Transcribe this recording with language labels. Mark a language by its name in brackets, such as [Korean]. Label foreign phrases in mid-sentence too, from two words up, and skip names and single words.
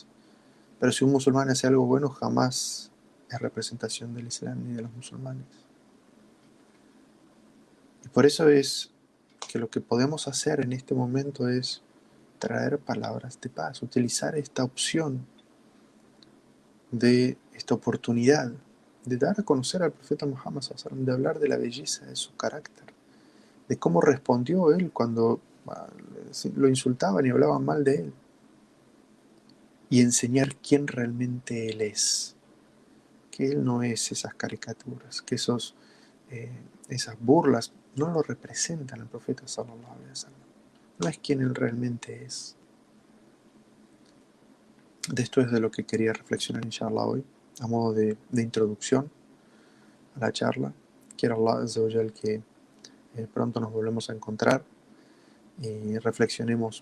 [Spanish] Pero si un musulmán hace algo bueno, jamás es representación del Islam ni de los musulmanes. Y por eso es que lo que podemos hacer en este momento es traer palabras de paz, utilizar esta opción de esta oportunidad de dar a conocer al profeta Muhammad [Arabic] صلى الله عليه وسلم, [Spanish] de hablar de la belleza de su carácter, de cómo respondió él cuando lo insultaban y hablaban mal de él, y enseñar quién realmente él es, que él no es esas caricaturas, que eh, esas burlas no lo representan al profeta [Arabic] صلى الله عليه وسلم, [Spanish] no es quien él realmente es. De esto es de lo que quería reflexionar inshallah hoy, a modo de introducción a la charla. Quiero [Arabic] الله عز وجل [Spanish] que pronto nos volvemos a encontrar y reflexionemos